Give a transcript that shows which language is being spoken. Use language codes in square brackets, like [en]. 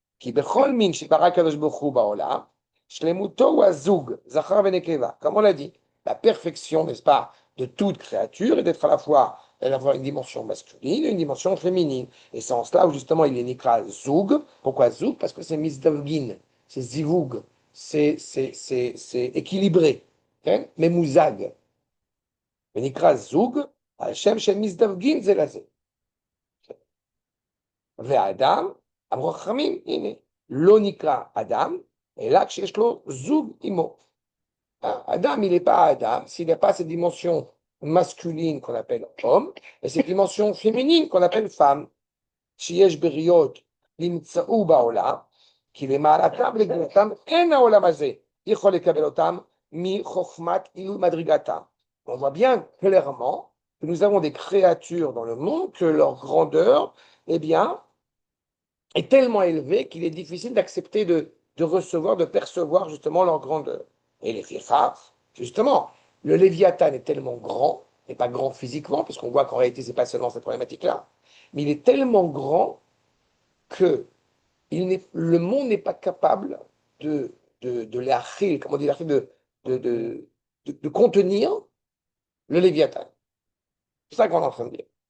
[he] כי בכל מין שברא הקדוש ברוך הוא בעולם, shlemuto ou azug, zachar venekeva. [fr] Comme on l'a dit, la perfection, n'est-ce pas, de toute créature est d'être à la fois, d'avoir une dimension masculine et une dimension féminine. Et c'est en cela où justement il est [he] nikra zoug. [fr] Pourquoi zoug? Parce que c'est misdavgin, c'est zivug, c'est équilibré. Okay? Mais mouzag. [he] ונקרא זוג, על שם שהם מזדווגים זה לזה. והאדם, אמרו חכמים, הנה, לא נקרא אדם, אלא כשיש לו זוג עמו. [fr] Adam, il n'est pas Adam s'il n'a pas cette dimension masculine qu'on appelle homme, et cette dimension féminine qu'on appelle femme. [he] שיש בריות נמצאו בעולם, כי למעלתם לגדולתם אין העולם הזה יכול לקבל אותם מחוכמת עילוי מדרגתם. [fr] On voit bien clairement que nous avons des créatures dans le monde, que leur grandeur, eh bien, est tellement élevée qu'il est difficile d'accepter de recevoir, de percevoir justement leur grandeur. Et les Fichas, justement, le Léviathan est tellement grand, et pas grand physiquement, parce qu'on voit qu'en réalité, ce n'est pas seulement cette problématique-là, mais il est tellement grand que le monde n'est pas capable de l'achil, comment dire, de contenir le Léviathan. C'est ça qu'on est en train de dire.